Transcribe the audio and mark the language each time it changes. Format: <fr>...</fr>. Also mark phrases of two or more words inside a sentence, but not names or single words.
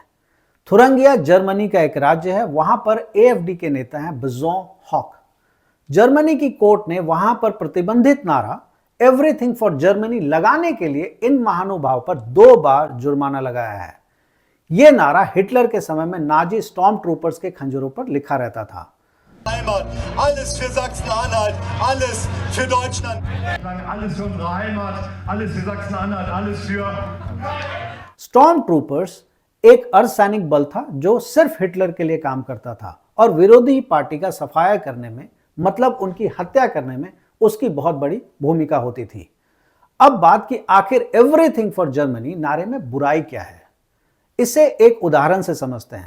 <hi>थुरंगिया जर्मनी का एक राज्य है, वहां पर AfD के नेता हैं बजॉ हॉक। जर्मनी की कोर्ट ने वहां पर प्रतिबंधित नारा</hi> <en>Everything for Germany</en> <hi>लगाने के लिए इन महानुभाव पर 2 बार जुर्माना लगाया है। यह नारा हिटलर के समय में नाजी स्टॉर्म ट्रूपर्स के खंजरों पर लिखा रहता था।</hi> <de>Alles für Sachsen-Anhalt, alles für Deutschland. Alles für unsere Heimat, alles für Sachsen-Anhalt, alles für...</de> <hi>स्टॉर्म ट्रूपर्स एक अर्धसैनिक बल था जो सिर्फ हिटलर के लिए काम करता था और विरोधी पार्टी का सफाया करने में, मतलब उनकी हत्या करने में उसकी बहुत बड़ी भूमिका होती थी। अब बात की आखिर</hi> <en>Everything for Germany</en> <hi>नारे में बुराई क्या है, इसे एक उदाहरण से समझते हैं।</hi>